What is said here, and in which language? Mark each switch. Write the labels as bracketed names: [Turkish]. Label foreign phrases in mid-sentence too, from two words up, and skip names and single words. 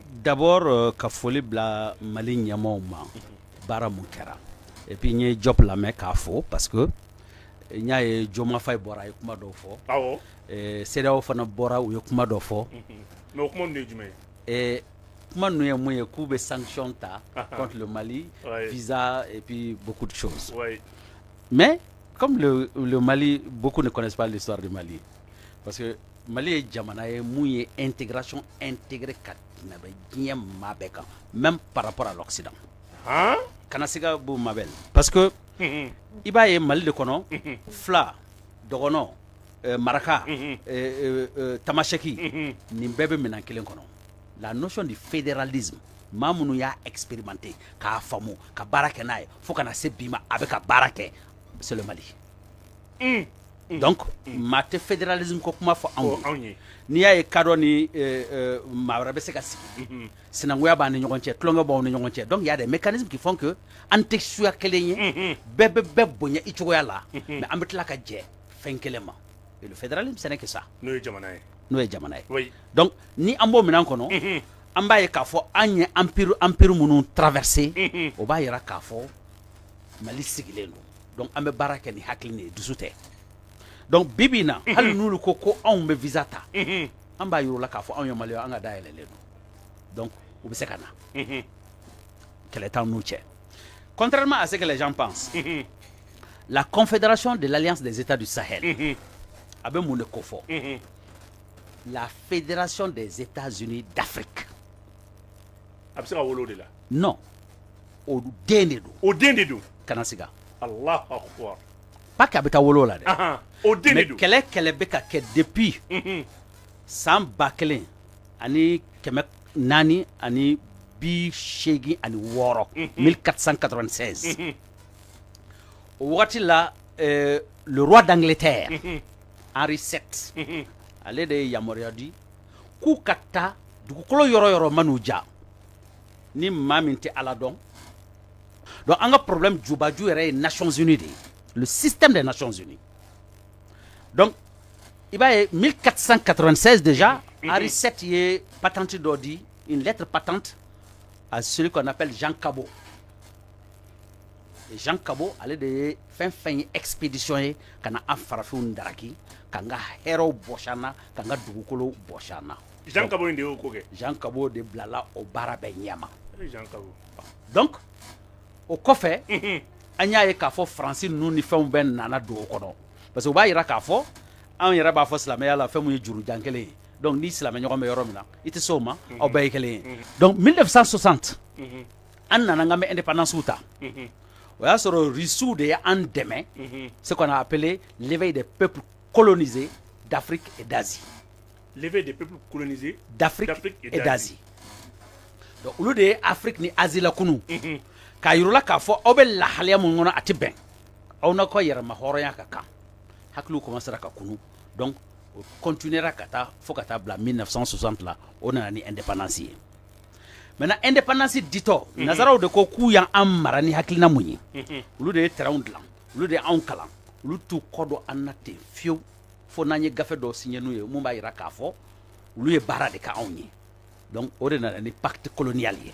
[Bambara] d'abord ka foli bila Mali ɲɛmaaw ma baara mun kɛra [French] et puis [Bambara] n ye job lamɛn k'a fo [French] parce que [Bambara] n y'a ye Joma Faye bɔra a ye kuma dɔw fɔ awɔ CEDEAO fana bɔra u ye kuma dɔ fɔ mais o kuma ninnu ye jumɛn ye kuma ninnu ye mun ye k'u bɛ sanction ta [French] contre le Mali visa et puis beaucoup de choses mais comme le Mali beaucoup ne connaissent pas l'histoire du Mali parce que [Bambara] Mali ye jamana ye mun ye [French] intégration intégrée [Bambara] ka tɛmɛ diɲɛ maa bɛɛ kan [French] même par rapport à l'Occident [Bambara] kana se ka b'o maa bɛɛ la [French] parce que [Bambara] i b'a ye Mali de kɔnɔ Fula Dɔgɔnɔ Maraka Tamaseki nin bɛɛ bɛ minɛn kelen kɔnɔ [French] la notion du fédéralisme [Bambara] maa minnu y'a expérimenté k'a faamu ka baara kɛ n'a ye fo kana se bi ma a bɛ ka baara kɛ [French] c'est le Mali [Bambara] donc maa tɛ fédéralisme ko kuma fɔ anw ye n'i y'a ye kadɔ ni maa wɛrɛ bɛ se ka sigi sinankunya b'an ni ɲɔgɔn cɛ tulonkɛ b'aw ni ɲɔgɔn cɛ [French] donc il y a des mécanismes qui font que [Bambara] an tɛ suya kelen ye bɛɛ bɛ bɛɛ bonya i cogoya la mais an bɛ tila ka jɛ fɛn kelen ma [French] et le fédéralisme ce n'est que ça [Bambara] n'o ye jamana ye donc ni an b'o minɛn kɔnɔ an b'a ye k'a fɔ an ye empire minnu traversé o b'a yira k'a fɔ Mali sigilen don donc an bɛ baara kɛ ni hakili ni dusu tɛ donc bibi na hali n'olu ko anw bɛ visa ta an b'a yir'u la k'a fɔ anw ye Maliyɛn an ka dayɛlɛlen don donc u bɛ se ka na kɛlɛ t'an n'u cɛ [French] contrairement à ce que les gens pensent la confédération de l'Alliance des États du Sahel [Bambara] a bɛ mun de ko fɔ [French] la fédération des États-Unis d'Afrique [Bambara] a bɛ se ka wolo o de la non o den de don kana siga [Arabic] الله أكبر [Bambara] pas k'a bɛ taa wolo la dɛ o den de don mais kɛlɛ bɛ ka kɛ depuis san 1000 ani 400 ani 86 1496 o wagati la [French] le roi d'Angleterre [Bambara] Henri VII ale de ye yamaruya di k'u ka taa dugukolo yɔrɔ yɔrɔ man'u ja ni maa min tɛ Ala dɔn donc an ka problème jubaju yɛrɛ ye Nations Unies de ye [French] le système des Nations Unies [Bambara] donc i b'a ye 1496 déjà Henri VII ye patente dɔ di [French] une lettre patente à celui qu'on appelle Jean Cabot [Bambara] et Jean Cabot ale de ye fɛn ye expédition ye ka na an farafinw daraki ka n ka hɛrɛw bɔsi an na ka n ka dugukolo bɔsi an na Jean Cabot de y'o ko kɛ Jean Cabot de bilala o baara bɛɛ ɲɛma Jean Cabot donc o kɔfɛ an y'a ye k'a fɔ Faransi ninnu ni fɛnw bɛɛ nana don o kɔnɔ [French] parce que [Bambara] u b'a yira k'a fɔ anw yɛrɛ b'a fɔ silamɛya la fɛn mun ye jurujan kelen ye donc ni silamɛ ɲɔgɔn bɛ yɔrɔ min na i tɛ se o ma aw bɛɛ ye kelen ye donc 1960 an nana an ka indépendance ta o y'a sɔrɔ Russiw de ye an dɛmɛ [French] ce qu'on a appelé l'éveil des peuples colonisés d'Afrique et d'Asie. L'éveil des peuples colonisés d'Afrique et d'Asie. [Bambara] Donc olu de ye Afrique ni Asie la kunu k'a yir'u k'a fɔ aw bɛ lahalaya mun kɔnɔ a tɛ bɛn aw n'a ka yɛrɛma hɔrɔnya ka kan hakiliw commencera ka kunu donc o continuera ka taa fo ka taa bila 1960 la o nana ni indépendance ye [French] maintenant indépendance [Bambara] ditɔ nazaraw de ko k'u y'an mara ni hakilina mun ye olu de ye terrainw dilan olu de ye anw kalan olu t'u kɔ dɔn an na ten fiyewu fo n'an ye gafe dɔ signé n'u ye mun b'a yira k'a fɔ olu ye baara de kɛ anw ye donc o de nana ni [French] pacte colonial [Bambara] ye